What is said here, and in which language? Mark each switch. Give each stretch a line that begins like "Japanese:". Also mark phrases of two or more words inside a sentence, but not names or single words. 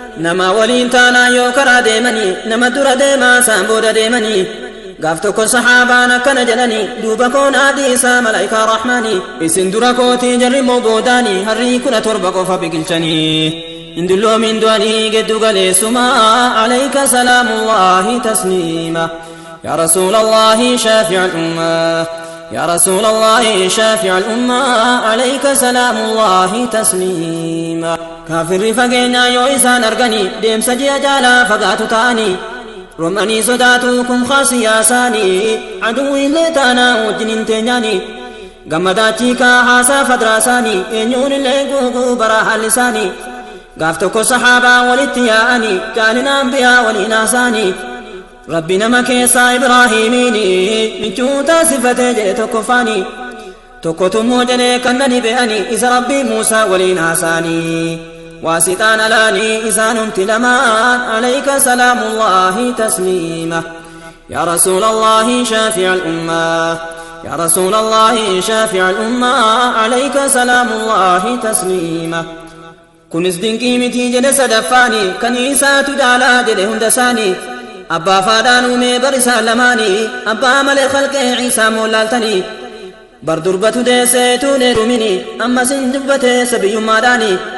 Oromo: Nama waliin taanaa yoo karaa deemanii, nama dura deemaa saan booda deemanii. Gaaf tokko sahaabaan akkana jedhanii, duuba koon adii isaa malaa'ikaa rahmaanii. Isin dura kootii jarri moo boodaanii, harrii kudha torba qofa biqilchanii. Hin dulloomin du'anii giddu galeessumaa,
Arabic: عليك سلام الله تسليما. يا رسول الله شافع الأمة، يا رسول الله شافع الأمة، عليك سلام الله تسليما.
Oromo: Kaafirri fageenyaa yoo isaan arganii, deemsa ji'a jaalaa fagaatu ta'anii, rom'anii sodaatu kun khaasiyaa isaanii, aduwwi illee taanaa wajjin hin teenyaanii, gammadaachii kaa haasaa fadraa isaanii, eenyuun illee guuguu bara haalli isaanii. Gaaf tokko sahaabaa walitti yaa'anii, jaalina anbiyaa waliin haasaanii, Rabbi nama keessaa Ibraahiimiini, michuu taasifatee jee tokko faanii. Tokko tummoo jedhee kan nani be'anii, isa Rabbii Muusaa waliin haasaanii. Waasitaan alaanii isaanumti lamaan,
Arabic: عليك سلام الله تسليما. يا رسول الله شافع الأمة، يا رسول الله شافع الأمة، عليك سلام الله تسليما.
Oromo: Kunis dinqii mitii jedhe sadaffaani, kan isaatu jaalaa jedhe hunda isaanii. Abbaa faadhaan uumee bar isaan lamaanii, abbaa malee khalqee Ciisaa moo laaltanii? Bar durbatu deessee tuunee dhumini, ammas hin dubbate sabiyyummaadhaani.